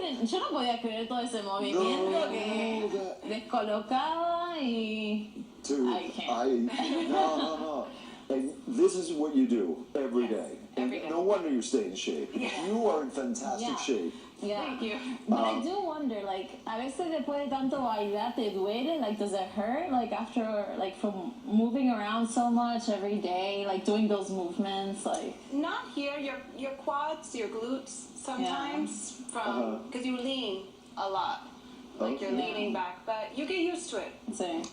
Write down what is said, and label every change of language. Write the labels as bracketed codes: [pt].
[es] Yo no podía creer todo ese movimiento que descolocaba y... [en] Dude, I can't. no. And this is what you do every day. Every day. No wonder you stay in shape. You are in fantastic Yeah. shape. Yeah. Thank you. But I do wonder, like, [es] a veces después de tanto bailar, ¿te duele? [en] Like, does it hurt? Like, after, like, from moving around so much every day, like, doing those movements, like... Not here. Your quads, your glutes sometimes from because you lean a lot. Like you're Okay. leaning back, but you get used to it. [es] Sí.